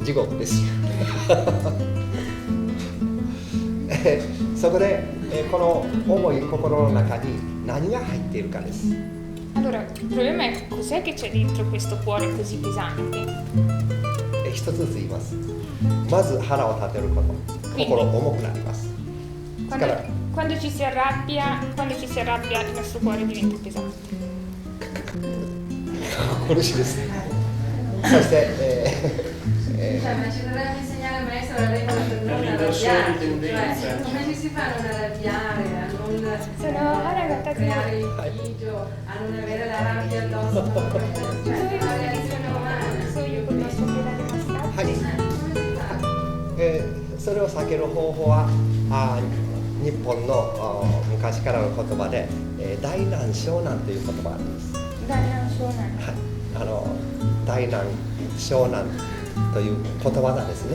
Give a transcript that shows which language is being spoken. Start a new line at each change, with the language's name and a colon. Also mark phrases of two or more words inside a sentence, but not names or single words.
Japanese: 地獄です。そこでこの重い心の中に何が入っているかです。
Italian: Allora, il problema è cos'è che c'è dentro questo cuore così pesante?
Japanese: 一つずつ言います。まず腹を立てること、心重くなります。
Italian: Quando ci si arrabbia, il nostro cuore diventa pesante.
Japanese: 苦しいです。そして、
Italian: ma ci dovrebbe insegnare il maestro la regola per non arrabbiarci, cioè come ci si fa a non arrabbiare, a non creare litigio, a non avere la rabbia addosso, cioè la reazione umana.
Japanese: はい、それを避ける方法は日本の昔からの言葉で大難小難という言葉があります。大難小難、はい、大難小難ということわざですね。